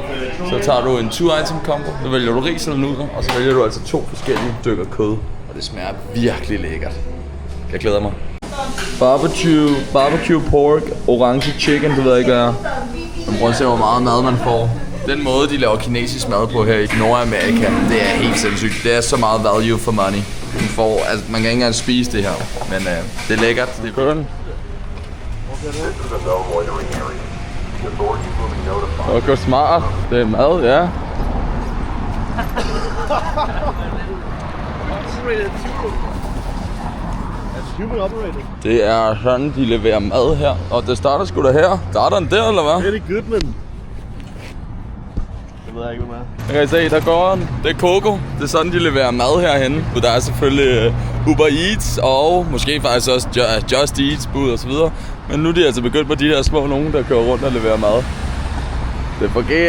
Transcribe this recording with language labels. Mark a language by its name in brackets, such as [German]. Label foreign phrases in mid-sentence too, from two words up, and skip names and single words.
[Danish] Så tager du en 2- [English] item combo. [Danish] Så vælger du ris eller nuder, og så vælger du altså 2 forskellige stykker kød. Og det smager virkelig lækkert. Jeg glæder mig. [English] Barbecue pork, orange chicken, [Danish] det ved jeg ikke hvad er. Man prøver at se, hvor meget mad man får. Den måde, de laver kinesisk mad på her i Nordamerika, det er helt sindssygt. Det er så meget [English] value for money. [Danish] Man kan ikke engang spise det her, men det er lækkert. Det er køren. Det går smart. Det er mad, ja. Det er sådan, de leverer mad her. Og det starter sgu da her. Starter den der, eller hvad? [English] Very good, man. [Danish] Det ved jeg ikke, hvad man er. Jeg kan se, der går den. Det er Coco. Det er sådan, de leverer mad herhenne. Og der er selvfølgelig Uber Eats og måske faktisk også Just Eats bud og så videre. Men nu er de altså begyndt på de her små nogen, der kører rundt og leverer mad. Det fungerer.